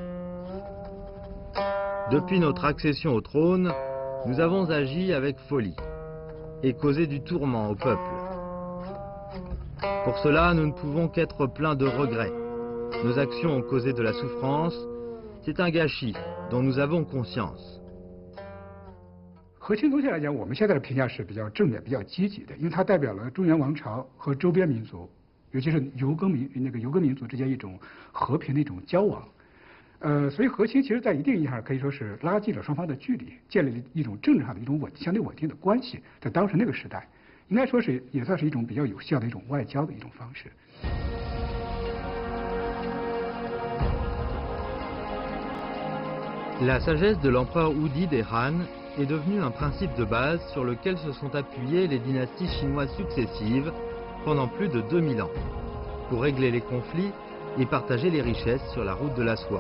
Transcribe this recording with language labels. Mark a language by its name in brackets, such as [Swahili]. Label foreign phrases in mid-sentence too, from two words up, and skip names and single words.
[French] Depuis notre accession au trône, nous avons agi avec folie et causé du tourment au peuple. Pour cela, nous ne pouvons qu'être pleins de regrets. Nos actions ont causé de la souffrance. C'est un gâchis dont nous avons conscience. [Chinese] 和亲宗宪来讲，我们现在的评价是比较正面、比较积极的，因为它代表了中原王朝和周边民族，尤其是游耕民族之间一种和平的一种交往。所以和亲其实在一定意义上可以说是拉近了双方的距离，建立了一种政治上的一种相对稳定的关系。在当时那个时代，应该说是也算是一种比较有效的一种外交的一种方式。 [French] La sagesse de l'empereur Wudi des Han est devenue un principe de base sur lequel se sont appuyées les dynasties chinoises successives pendant plus de 2000 ans, pour régler les conflits et partager les richesses sur la route de la soie.